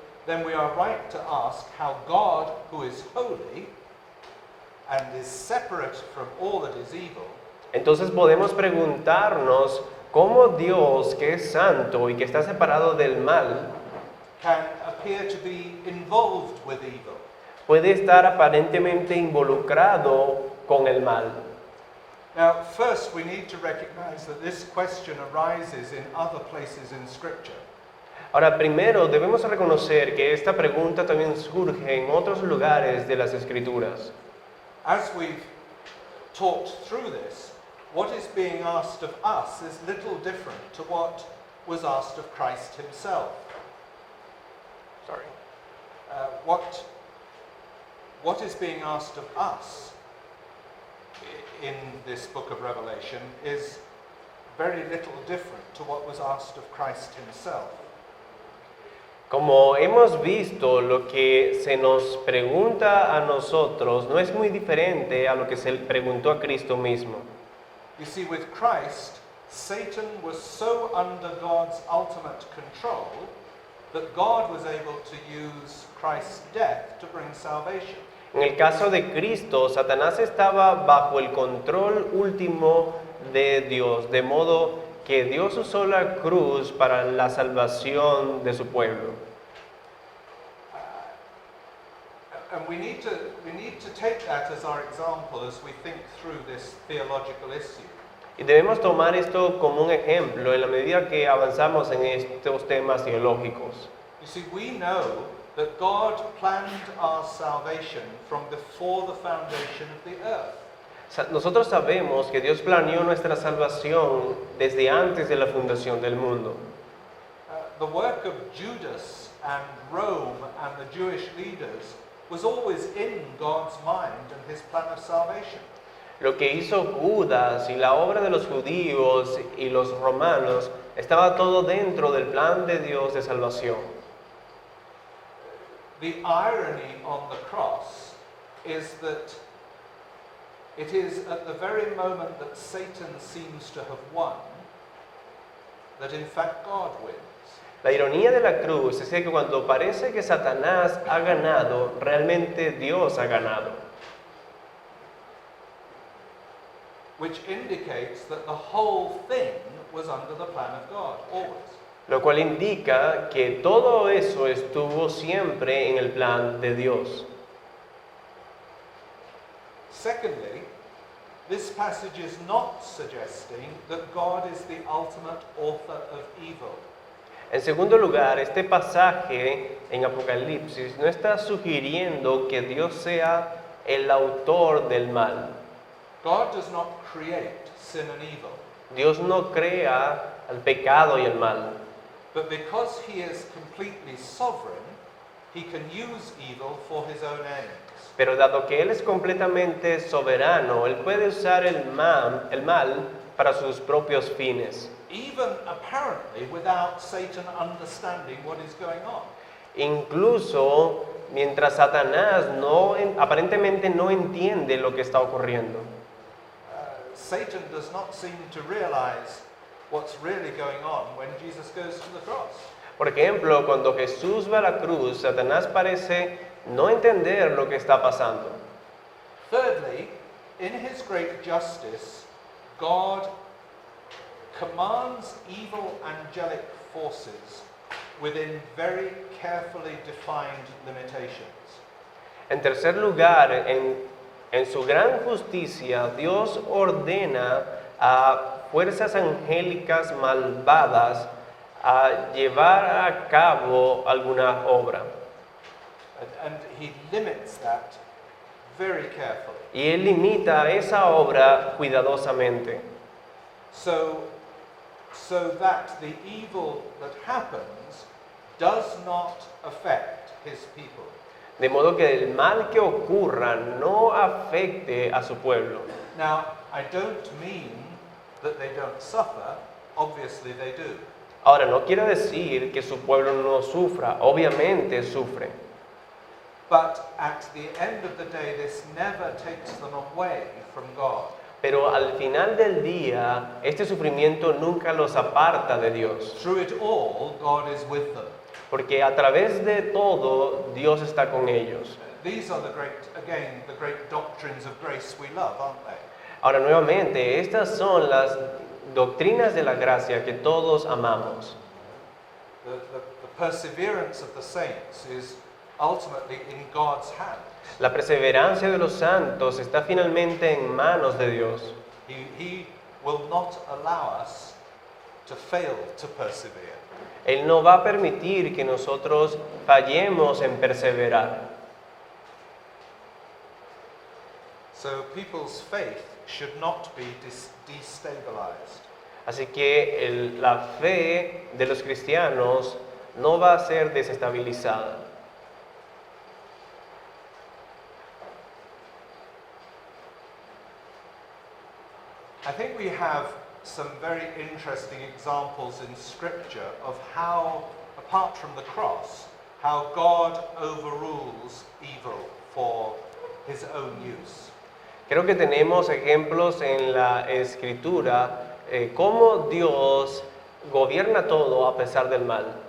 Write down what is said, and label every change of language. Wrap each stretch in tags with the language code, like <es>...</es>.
<en>then we are right to ask how God, who is holy and is separate from all that is evil,</en> <es>entonces podemos preguntarnos cómo Dios, que es santo y que está separado del mal,</es> <en>can appear to be involved with evil.</en> <es>puede estar aparentemente involucrado con el mal.</es> <en>Now, first we need to recognize that this question arises in other places in Scripture.</en> <es>Ahora, primero debemos reconocer que esta pregunta también surge en otros lugares de las Escrituras.</es> <en>As we've talked through this, what is being asked of us is little different to what was asked of Christ himself. Sorry. What is being asked of us in this book of Revelation is very little different to what was asked of Christ himself.</en> <es>Como hemos visto, lo que se nos pregunta a nosotros no es muy diferente a lo que se le preguntó a Cristo mismo.</es> <en>You see, with Christ, Satan was so under God's ultimate control that God was able to use Christ's death to bring salvation.</en> <es>En el caso de Cristo, Satanás estaba bajo el control último de Dios, de modo que Dios usó la cruz para la salvación de su pueblo.</es> <en>And we need to take that as our example as we think through this theological issue.</en> <es>Y debemos tomar esto como un ejemplo en la medida que avanzamos en estos temas teológicos.</es> <en>You see, we know that God planned our salvation from before the foundation of the earth.</en> <es>Nosotros sabemos que Dios planeó nuestra salvación desde antes de la fundación del mundo.</es> <en>The work of Judas and Rome and the Jewish leaders was always in God's mind and his plan of salvation.</en> <es>Lo que hizo Judas y la obra de los judíos y los romanos estaba todo dentro del plan de Dios de salvación.</es> <en>The irony on the cross is that it is at the very moment that Satan seems to have won that in fact God wins.</en> <es>La ironía de la cruz es que cuando parece que Satanás ha ganado, realmente Dios ha ganado.</es> <en>Which indicates that the whole thing was under the plan of God, always.</en> <es>Lo cual indica que todo eso estuvo siempre en el plan de Dios.</es> <en>Secondly, this passage is not suggesting that God is the ultimate author of evil.</en> <es>En segundo lugar, este pasaje en Apocalipsis no está sugiriendo que Dios sea el autor del mal.</es> <en>God does not create sin and evil,</en> <es>Dios no crea el pecado y el mal.</es> <en>but because he is completely sovereign, he can use evil for his own ends.</en> <es>Pero dado que Él es completamente soberano, Él puede usar el mal para sus propios fines.</es> <en>Even apparently without Satan understanding what is going on.</en> <es>Incluso mientras Satanás aparentemente no entiende lo que está ocurriendo.</es> <en>Satan does not seem to realize what's really going on when Jesus goes to the cross.</en> <es>Por ejemplo, cuando Jesús va a la cruz, Satanás parece no entender lo que está pasando.</es> <en>Thirdly, in his great justice, God commands evil angelic forces within very carefully defined limitations.</en> <es>En tercer lugar, en su gran justicia, Dios ordena a fuerzas angélicas malvadas a llevar a cabo alguna obra.</es> <en>And he limits that very carefully.</en> <es>Y Él limita esa obra cuidadosamente.</es> <en>So that the evil that happens does not affect his people.</en> <es>De modo que el mal que ocurra no afecte a su pueblo.</es> <en>Now, I don't mean that they don't suffer. Obviously they do.</en> <es>Ahora, no quiere decir que su pueblo no sufra, obviamente sufre.</es> <en>But at the end of the day, this never takes them away from God.</en> <es>Pero al final del día, este sufrimiento nunca los aparta de Dios.</es> <en>Through it all, God is with them.</en> <es>Porque a través de todo, Dios está con ellos.</es> <en>These are the great doctrines of grace we love, aren't they?</en> <es>Ahora, nuevamente, estas son las doctrinas de la gracia que todos amamos.</es> <en>The perseverance of the saints is ultimately in God's hands.</en> <es>La perseverancia de los santos está finalmente en manos de Dios.</es> <en>He will not allow us to fail to persevere.</en> <es>Él no va a permitir que nosotros fallemos en perseverar.</es> <en>So people's faith should not be destabilized.</en> <es>Así que la fe de los cristianos no va a ser desestabilizada.</es> <en>I think we have some very interesting examples in Scripture of how, apart from the cross, how God overrules evil for his own use.</en> <es>Creo que tenemos ejemplos en la Escritura cómo Dios gobierna todo a pesar del mal.</es>